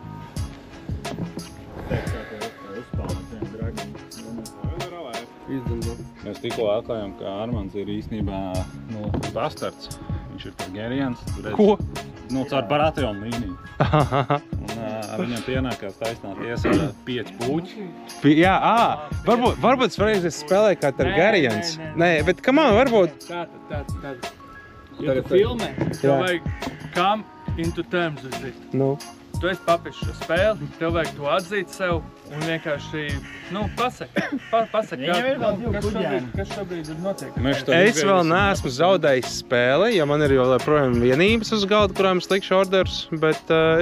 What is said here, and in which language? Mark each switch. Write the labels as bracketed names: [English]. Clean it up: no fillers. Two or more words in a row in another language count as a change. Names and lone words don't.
[Latvian] Mēs tikko atklājām, ka Armands ir īstenībā bastards. Viņš ir Targarjens. Ko? Caur Baratheon līniju. Un viņam pienākās taisnā tiesa ar 5 puķi. Jā, varbūt svarīgs es spēlēju kā Targaryens. Nē, bet [English] come on, [Latvian] varbūt... Tātad. Ja tu filmē, tev vajag [English] come into terms with it. [Latvian] Nu. Tu esi papis šo spēli, tev vajag to atzīt sev un vienkārši, pasaki, Viņam ir vēl 2 kuģēni. kas šobrīd ir notiek. Es vēl neesmu zaudējis spēli, jo man ir joprojām vienības uz galda, kurām es likšu orders, bet es...